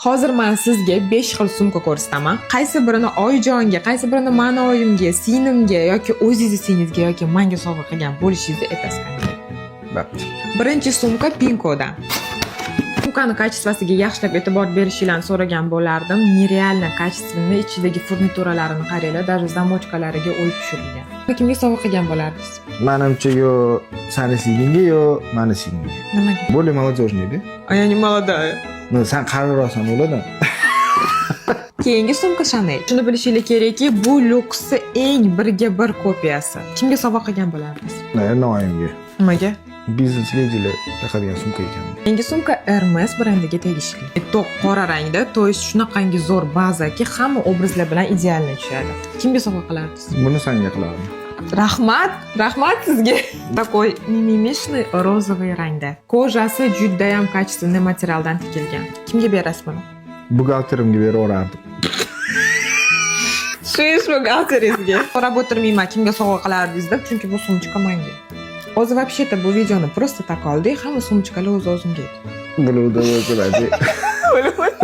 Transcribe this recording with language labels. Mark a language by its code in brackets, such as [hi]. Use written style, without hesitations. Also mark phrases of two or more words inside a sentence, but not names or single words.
[uz] Hozir men sizga 5 xil sumka ko'rsataman. Qaysi birini oyijonga, qaysi birini mani oyimga, singlimga yoki o'zingiz singlingizga yoki menga sovg'a qilgan bo'lishingizni aytasizlar. Bo'pti. Birinchi sumka Pinkodan. Sumkani kачествосiga yaxshilab e'tibor berishingizni so'ragan bo'lardim. [ru] Нереально качественный, [uz] ichidagi furnituralarini qaranglar, даже zamochkalariga o'yib tushirilgan. Kimga sovg'a qilgan bo'lardingiz? Menimcha yo seni singlingga yo meni singlingga. Nimaga? [ru] Более молодежный edi. А я не молодая. [uz] No, sen qariroqsan bo'ladi. Keyingi sumka Chanel. Shuni bilishingiz kerakki, bu Lux'ni eng birga bir kopiyasi. Kimga sovg'a qilgan bo'lardingiz? Noimga. Nimaga? Biznes ladylar taqadigan sumka ekan. Keyingi sumka Hermes brendiga tegishli. To'q qora rangda, [ru] to есть [uz] shunaqangi zo'r bazaki, hamma obrazlar bilan idealni tushadi. Kimga sovg'a qilardingiz? Buni senga qilaman. Rahmat sizga. [ru] Такой мимимишный розовый rangda. [uz] Kojasi juda ham качественный materialdan tikilgan. Kimga berasiz buni? Buxgalterimga beraverardim. Shu ish buxgalteringizga. So'rab o'tirmayman, kimga sovg'a qilardingiz deb, chunki bu sumchka menga. O'zi вообще-то bu videoni [ru] просто так [uz] oldik, hamma sumchkalar o'z-o'zimga edi.